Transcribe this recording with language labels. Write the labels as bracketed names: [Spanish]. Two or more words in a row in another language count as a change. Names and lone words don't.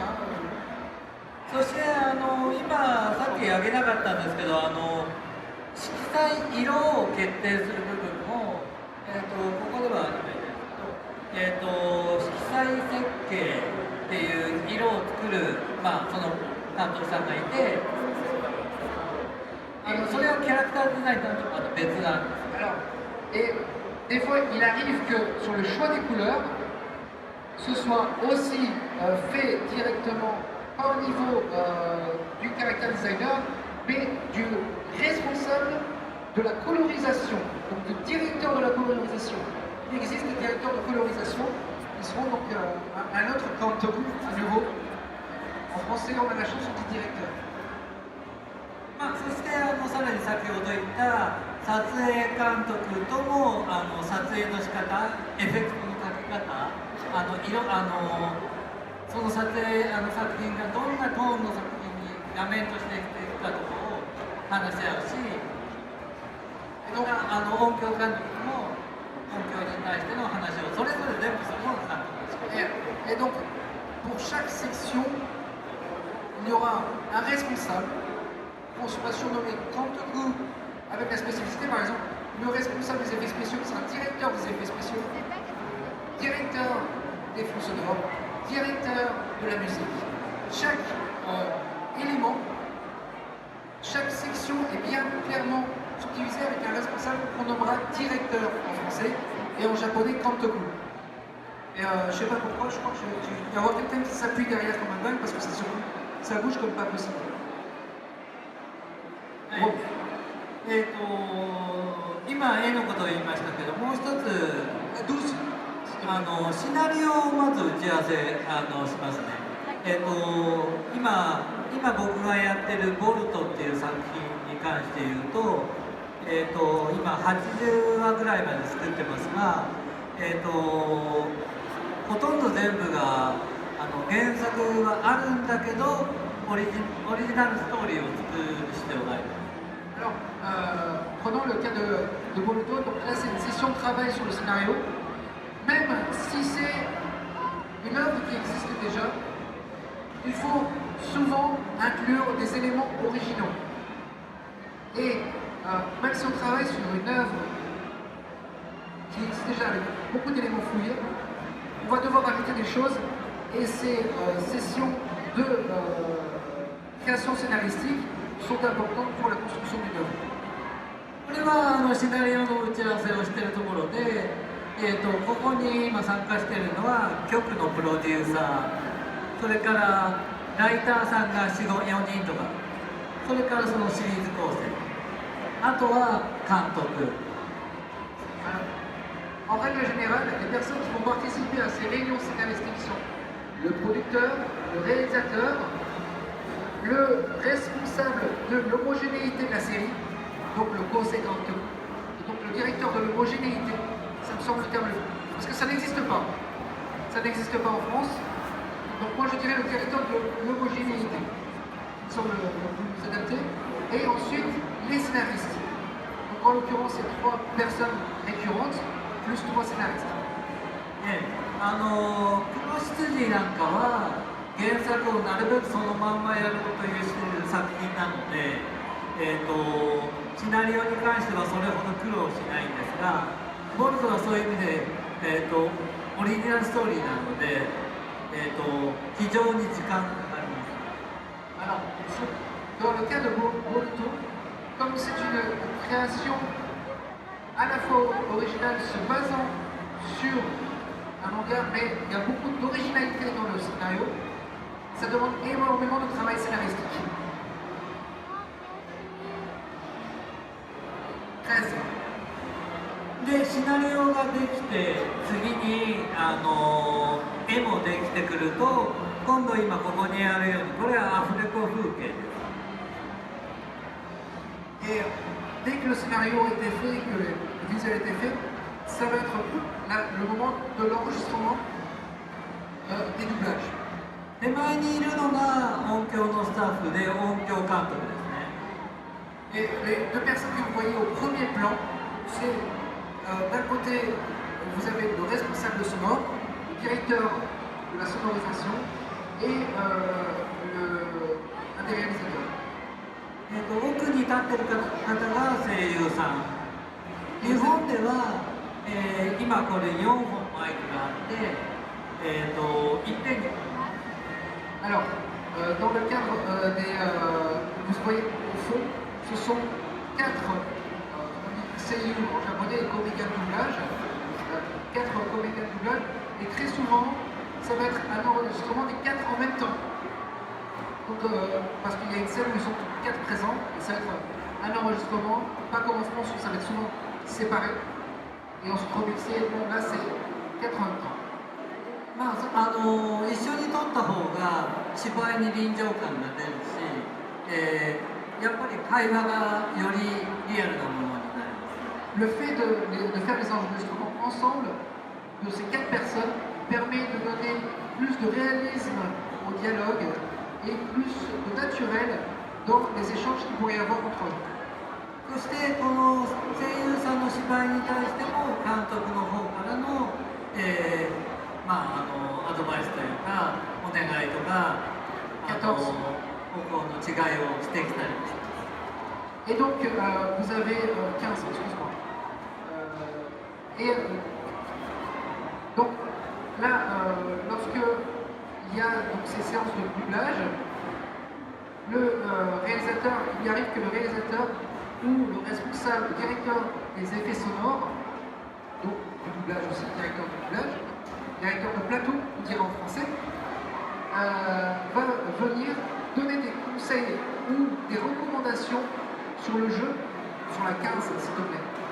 [Japanese] そして今さっき挙げなかったんですけど色彩色を決定する部分も、ここでは色彩設計っていう色を作る、その監督さんがいてそれはキャラクターデザインとはまた別なんです。 [French] Alors, et des fois il arrive que sur le choix des couleurs, ce soit aussi fait directement pas au niveau du caractère designer, mais du responsable de la colorisation, donc du directeur de la colorisation. Il existe des directeurs de colorisation, ils seront donc un autre kantoku à nouveau. En français, on a la chance du directeur. [Japanese] そしてさらに先ほど言った撮影監督とも撮影の仕方、エフェクトのかけ方、その撮影作品がどんなトーンの作品に画面としてしていくかとかを話し合うし、音響監督も音響に対しての話をそれぞれ全部するのが監督です。 [French] Et donc, pour chaque section, il y aura un responsable. On sera surnommé Kantoku avec la spécificité, par exemple, le responsable des effets spéciaux sera directeur des effets spéciaux, directeur des fonds sonores, directeur de la musique. Chaque élément, chaque section est bien clairement subdivisée avec un responsable qu'on nommera directeur en français et en japonais Kantoku. Et je sais pas pourquoi, je crois que il va y avoir quelqu'un qui s'appuie derrière comme un dingue parce que ça bouge comme pas possible. [Japanese] はい、今絵のことを言いましたけどもう一つシナリオをまず打ち合わせしますね。今僕がやってる「ボルト」っていう作品に関して言うと、今80話ぐらいまで作ってますが、ほとんど全部が原作はあるんだけどオリジナルストーリーを作る必要があります。 [French] Alors, prenons le cas de Boruto, donc là c'est une session de travail sur le scénario. Même si c'est une œuvre qui existe déjà, il faut souvent inclure des éléments originaux. Et même si on travaille sur une œuvre qui existe déjà avec beaucoup d'éléments fouillés, on va devoir ajouter des choses et ces sessions de création scénaristique sont importantes pour la construction d'une œuvre. [Japanese] これはシナリオの打ち合わせをしているところで、ここに今参加しているのは局のプロデューサー、それからライターさんが4人とか、それからそのシリーズ構成、あとは監督。 [French] En règle générale, les personnes qui vont participer à ces réunions scénaristiques sont le producteur, le réalisateur, le responsable de l'homogénéité de la série, donc le conseil Kantoku, donc le directeur de l'homogénéité, ça me semble le terme, parce que ça n'existe pas. Ça n'existe pas en France. Donc moi je dirais le directeur de l'homogénéité, qui semble le plus adapté. Et ensuite les scénaristes. Donc en l'occurrence c'est 3 personnes récurrentes, plus 3 scénaristes. [Japanese] 黒羊なんかは原作をなるべくそのまんまやろうという作品なので、シナリオに関してはそれほど苦労しないんですが、ボルトはそういう意味で、オリジナルストーリーなので、非常に時間がかかります。 [French] Alors, dans le cas de Boruto, comme c'est une création à la fois originale se basant sur un manga, mais il y a beaucoup d'originalité dans le scénario, ça demande énormément de travail scénaristique. 13. [Japanese] でシナリオができて次に絵もできてくると今度ここにあるようにこれはアフレコ風景です。 [French] Et dès que le scénario a été fait, que le visuel a été fait, ça va être le moment de l'enregistrement des doublages. [Japanese] 手前にいるのが音響のスタッフで音響監督ですね。 [French] Et les deux personnes que vous voyez au premier plan, c'est d'un côté, vous avez le responsable sonore, le directeur de la sonorisation et un des réalisateurs. [Japanese] 奥に立ってる方が声優さん。日本では、今これ4本マイクがあって、1点に。 [French] Alors, dans le cadre vous voyez au fond, ce sont 4 seiyuu en japonais et comédiens de doublage, 4 comédiens de doublage, et très souvent, ça va être un enregistrement des 4 en même temps. Donc, parce qu'il y a une scène où ils sont tous 4 présents, et ça va être un enregistrement, pas comme en France où ça va être souvent séparé, et ensuite remixé, bon là c'est 4 en même temps. [Japanese] まあ、一緒に撮った方が芝居に臨場感が出るし、やっぱり会話がよりリアルなものになります。 [French] Le fait de faire les enregistrements ensemble de ces 4 personnes permet de donner plus de réalisme au dialogue et plus de naturel dans les échanges qu'il pourrait y avoir entre eux. [Japanese] そしてこの声優さんの芝居に対しても監督の方からの、アドバイスというかお願いとか方向の違いをしてきたりします。 [French] Et donc vous avez 15, excuse-moi. Donc là, lorsque il y a donc, ces séances de doublage, le réalisateur, il arrive que le réalisateur ou le responsable, le directeur des effets sonores, donc du doublage aussi, directeur de plateau, on dirait en français, va venir donner des conseils ou des recommandations sur le jeu, sur la 15 s'il te plaît.